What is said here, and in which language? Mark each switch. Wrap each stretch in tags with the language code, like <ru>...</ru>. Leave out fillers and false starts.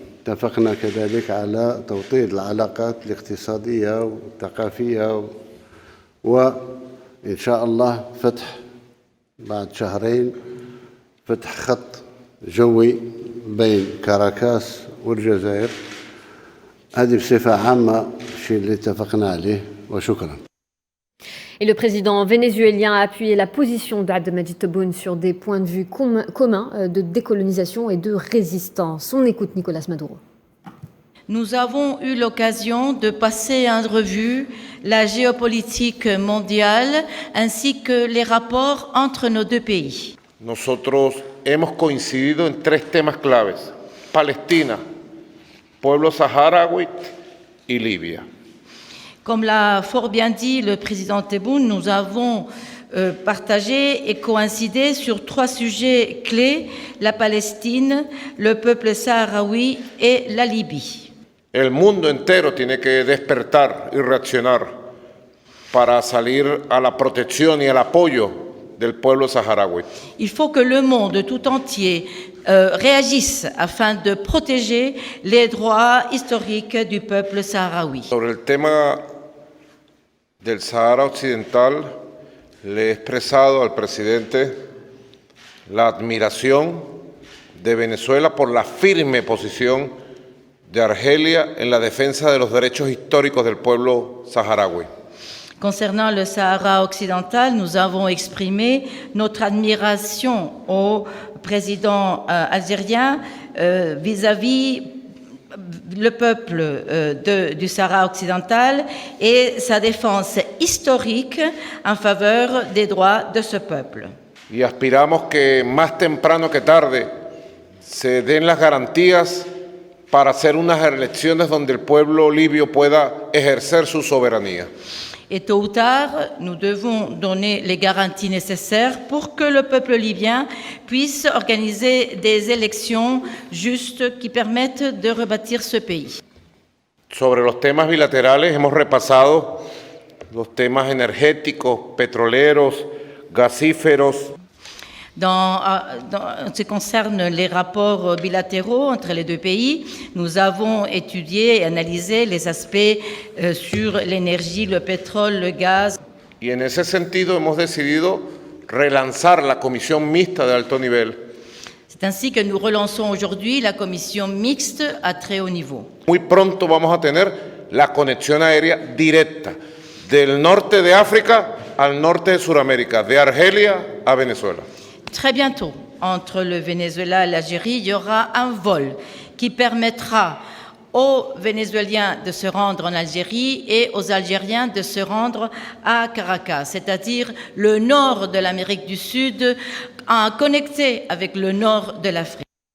<ar>اتفقنا كذلك على توطيد العلاقات الاقتصادية والثقافية وإن شاء الله فتح بعد شهرين فتح خط جوي بين كاراكاس والجزائر. هذه بصفة عامة الشيء اللي اتفقنا عليه وشكرا.</ar> <fr>Et le président vénézuélien a appuyé la position d'Abdelmadjid Tebboune sur des points de vue communs de décolonisation et de résistance. On écoute Nicolás Maduro. Nous avons eu l'occasion de passer en revue la géopolitique mondiale ainsi que les rapports entre nos deux pays.</fr> <es>Nosotros hemos coincidido en tres temas claves: Palestina, pueblo saharaui y Libia.</es> <fr>Comme l'a fort bien dit le président Tebboune, nous avons partagé et coïncidé sur trois sujets clés: la Palestine, le peuple saharaui et la Libye.</fr> <es>El mundo entero tiene que despertar y reaccionar para salir a la protección y al apoyo del pueblo saharaui.</es> <fr>Il faut que le monde tout entier réagisse afin de protéger les droits historiques du peuple saharaui.</fr> <es>Sobre el tema del Sahara Occidental, le he expresado al presidente la admiración de Venezuela por la firme posición de Argelia en la defensa de los derechos históricos del pueblo saharaui.</es> <fr>Concernant le Sahara occidental, nous avons exprimé notre admiration au président algérien vis-à-vis le peuple du Sahara occidental et sa défense historique en faveur des droits de ce peuple.</fr> <es>Y aspiramos que más temprano que tarde se den las garantías para hacer unas elecciones donde el pueblo libio pueda ejercer su soberanía.</es> <fr>Et tôt ou tard, nous devons donner les garanties nécessaires pour que le peuple libyen puisse organiser des élections justes qui permettent de rebâtir ce pays.</fr> <es>Sobre los temas bilaterales hemos repasado los temas energéticos, petroleros, gasíferos.</es> <fr>En ce qui concerne les rapports bilatéraux entre les deux pays, nous avons étudié et analysé les aspects sur l'énergie, le pétrole, le gaz.</fr> <es>Y en ese sentido hemos decidido relanzar la comisión mixta de alto nivel.</es> <fr>C'est ainsi que nous relançons aujourd'hui la commission mixte à très haut niveau.</fr> <es>Muy pronto vamos a tener la conexión aérea directa del norte de África al norte de Sudamérica, de Argelia a Venezuela.</es> <fr>Très bientôt, entre le Venezuela et l'Algérie, il y aura un vol qui permettra aux Vénézuéliens de se rendre en Algérie et aux Algériens de se rendre à Caracas, c'est-à-dire le nord de l'Amérique du Sud, connecté avec le nord de l'Afrique.</fr>